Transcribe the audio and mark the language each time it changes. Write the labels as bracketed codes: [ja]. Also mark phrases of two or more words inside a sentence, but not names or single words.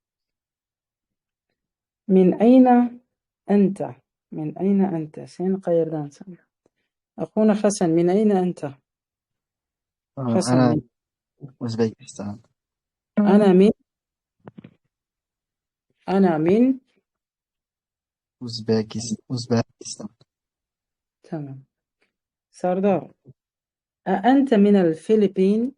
[ar] من أين أنت? من أين أنت? [uz] Sen qayerdansan? [ar] أخونا حسن، من أين أنت? Hasan, أنا أوزبكستان. أنا من أوزبكستان. tamam. Sardar, أأنت من الفلبين؟